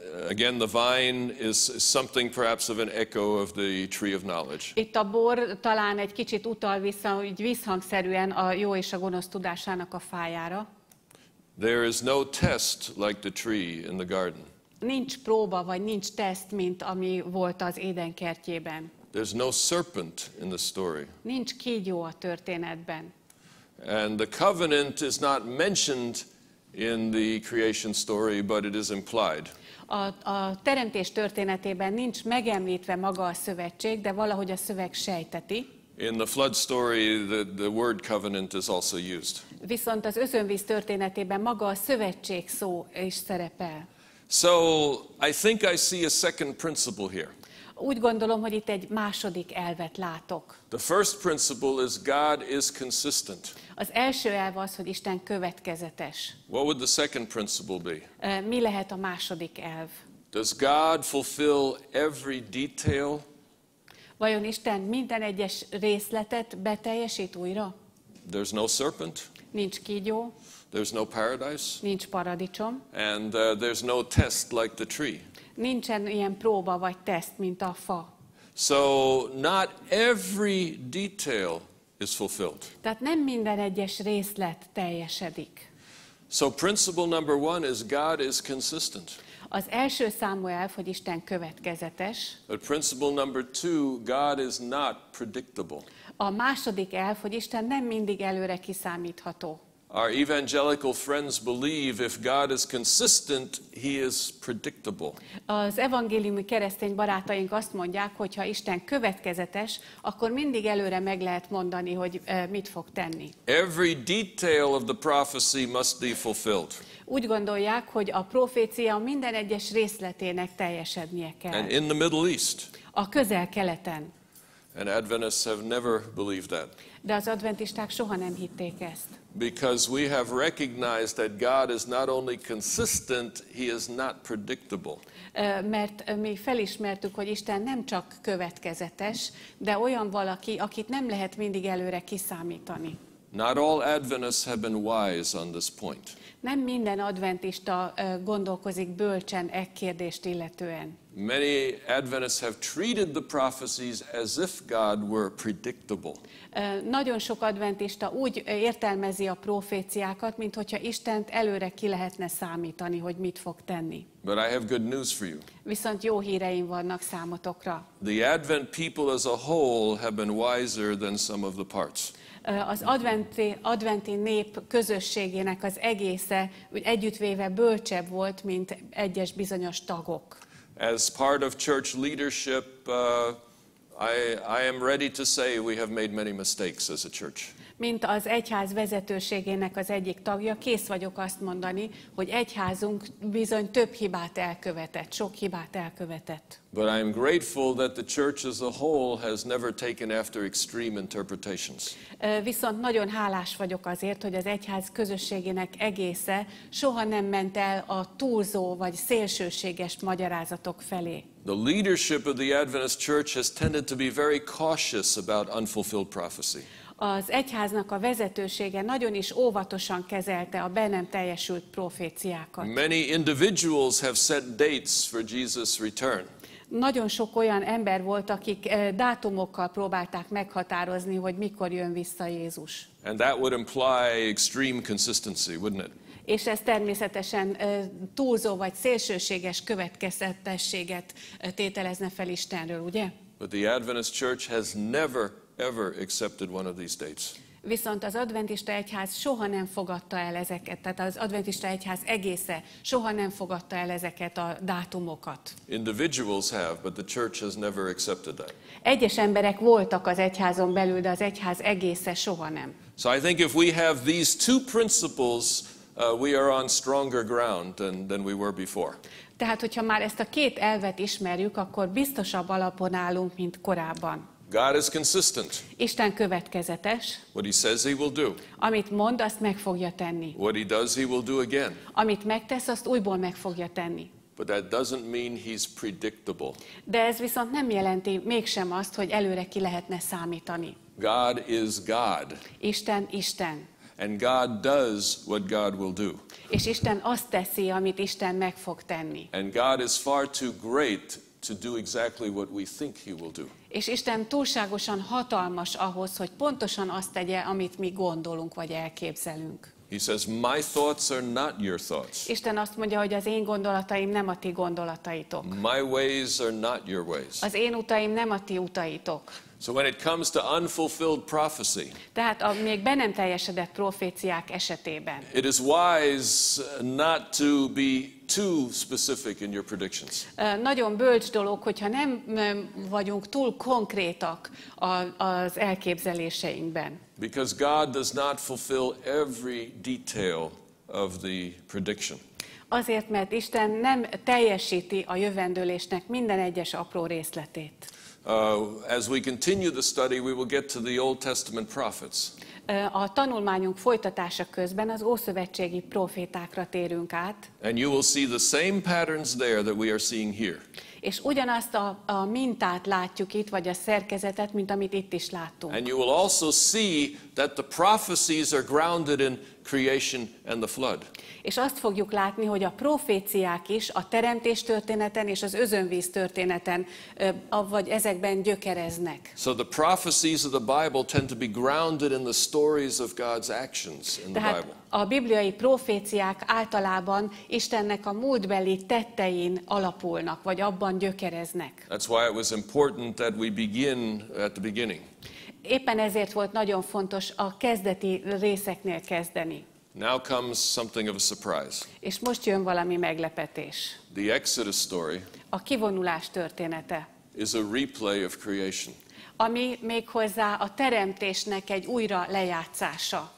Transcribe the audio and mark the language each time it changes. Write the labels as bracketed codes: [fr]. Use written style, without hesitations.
[en] Again, the vine is something perhaps of an echo of the tree of knowledge. [hu] Itt a bor talán egy kicsit utal vissza, így visszhangszerűen a jó és a gonosz tudásának a fájára. [en] There is no test like the tree in the garden. [hu] Nincs próba, vagy nincs teszt, mint ami volt az Éden kertjében. [en] There's no serpent in the story. [hu] Nincs kígyó a történetben. [en] And the covenant is not mentioned in the creation story, but it is implied. [hu] A teremtés történetében nincs megemlítve maga a szövetség, de valahogy a szöveg sejteti. [en] In the flood story, the word covenant is also used. [hu] Viszont az özönvíz történetében maga a szövetség szó is szerepel. [en] So I think I see a second principle here. [hu] Úgy gondolom, hogy itt egy második elvet látok. [en] The first principle is God is consistent. [hu] Az első elv az, hogy Isten következetes. [en] What would the second principle be? [hu] Mi lehet a második elv? [en] Does God fulfill every detail? [hu] Vajon Isten minden egyes részletet beteljesít újra? [en] There's no serpent. [hu] Nincs kígyó, [en] There's no paradise. [hu] nincs paradicsom, [en] And there's no test like the tree. [hu] nincsen ilyen próba vagy teszt, mint a fa. [en] So not every detail is fulfilled. [hu] Tehát nem minden egyes részlet teljesedik. [en] So principle number 1 is God is consistent. [hu] Az első számú elv, hogy Isten következetes. [en] But principle number 2, God is not predictable. [hu] A második elv, hogy Isten nem mindig előre kiszámítható. [en] Our evangelical friends believe if God is consistent, he is predictable. [hu] Az evangéliumi keresztény barátaink azt mondják, hogy ha Isten következetes, akkor mindig előre meg lehet mondani, hogy mit fog tenni. [en] Every detail of the prophecy must be fulfilled. [hu] Úgy gondolják, hogy a profécia minden egyes részletének teljesednie kell. [en] And in the Middle East. [hu] A Közel-Keleten. [en] And Adventists have never believed that. [hu] De az adventisták soha nem hitték ezt. [en] Because we have recognized that God is not only consistent, he is not predictable. [hu] Mert mi felismertük, hogy Isten nem csak következetes, de olyan valaki, akit nem lehet mindig előre kiszámítani. [en] Not all Adventists have been wise on this point. [hu] Nem minden adventista gondolkozik bölcsen e kérdést illetően. [en] Many Adventists have treated the prophecies as if God were predictable. [hu] Nagyon sok adventista úgy értelmezi a proféciákat, mint hogyha Istent előre ki lehetne számítani, hogy mit fog tenni. [en] But I have good news for you. [hu] Viszont jó híreim vannak számotokra. [en] The Advent people as a whole have been wiser than some of the parts. [hu] Az adventi nép közösségének az egésze együttvéve bölcsebb volt, mint egyes bizonyos tagok. [en] As part of church leadership, I am ready to say we have made many mistakes as a church. [hu] Mint az egyház vezetőségének az egyik tagja, kész vagyok azt mondani, hogy egyházunk bizony több hibát elkövetett, sok hibát elkövetett. [en] But I am grateful that the church as a whole has never taken after extreme interpretations. [hu] Viszont nagyon hálás vagyok azért, hogy az egyház közösségének egésze soha nem ment el a túlzó vagy szélsőséges magyarázatok felé. [en] The leadership of the Adventist church has tended to be very cautious about unfulfilled prophecy. [hu] Az egyháznak a vezetősége nagyon is óvatosan kezelte a be nem teljesült proféciákat. [en] Many individuals have set dates for Jesus' return. [hu] Nagyon sok olyan ember volt, akik dátumokkal próbálták meghatározni, hogy mikor jön vissza Jézus. [en] And that would imply extreme consistency, wouldn't it? [hu] És ez természetesen túlzó vagy szélsőséges következetességet tételezne fel Istenről, ugye? [en] But the Adventist church has never ever accepted one of these dates. [hu] Viszont az adventista egyház soha nem fogadta el ezeket, tehát az adventista egyház egésze soha nem fogadta el ezeket a dátumokat. [en] Individuals have, but the church has never accepted that. [hu] Egyes emberek voltak az egyházon belül, de az egyház egésze soha nem. [en] So I think if we have these two principles, we are on stronger ground than we were before. [hu] Tehát, hogyha már ezt a két elvet ismerjük, akkor biztosabb alapon állunk, mint korábban. [en] God is consistent. [hu] Isten következetes. [en] What he says he will do. [hu] Amit mond, azt meg fogja tenni. [en] What he does, he will do again. [hu] Amit megtesz, azt újból meg fogja tenni. [en] But that doesn't mean he's predictable. [hu] De ez viszont nem jelenti mégsem azt, hogy előre ki lehetne számítani. [en] God is God. [hu] Isten Isten. [en] And God does what God will do. [hu] És Isten azt teszi, amit Isten meg fog tenni. [en] And God is far too great to do exactly what we think he will do. [hu] És Isten túlságosan hatalmas ahhoz, hogy pontosan azt tegye, amit mi gondolunk vagy elképzelünk. [en] He says, my thoughts are not your thoughts. [hu] Isten azt mondja, hogy az én gondolataim nem a ti gondolataitok. [en] My ways are not your ways. [hu] Az én utaim nem a ti utaitok. [en] So when it comes to unfulfilled prophecy, [hu] Tehát a még be nem teljesedett proféciák esetében. [en] it is wise not to be too specific in your predictions. [hu] Nagyon bölcs dolog, hogyha nem vagyunk túl konkrétak az elképzeléseinkben. [en] Because God does not fulfill every detail of the prediction. [hu] Azért, mert Isten nem teljesíti a jövendőlésnek minden egyes apró részletét. [en] As we continue the study, we will get to the Old Testament prophets. [hu] A tanulmányunk folytatása közben az ószövetségi profétákra térünk át. [en] And you will see the same patterns there that we are seeing here. [hu] És ugyanazt a mintát látjuk itt, vagy a szerkezetet, mint amit itt is láttunk. [en] And you will also see that the prophecies are grounded in creation and the flood. [hu] És azt fogjuk látni, hogy a proféciák is a teremtés történeten és az özönvíz történeten, vagy ezekben gyökereznek. [en] So the prophecies of the Bible tend to be grounded in the stories of God's actions in the Bible. [hu] A bibliai proféciák általában Istennek a múltbeli tettein alapulnak, vagy abban gyökereznek. [en] That's why it was important that we begin at the beginning. [hu] Éppen ezért volt nagyon fontos a kezdeti részeknél kezdeni. [en] Now comes something of a surprise. [hu] És most jön valami meglepetés. [en] The Exodus story [hu] A kivonulás története, [en] is a replay of creation [hu] ami méghozzá a teremtésnek egy újra lejátszása,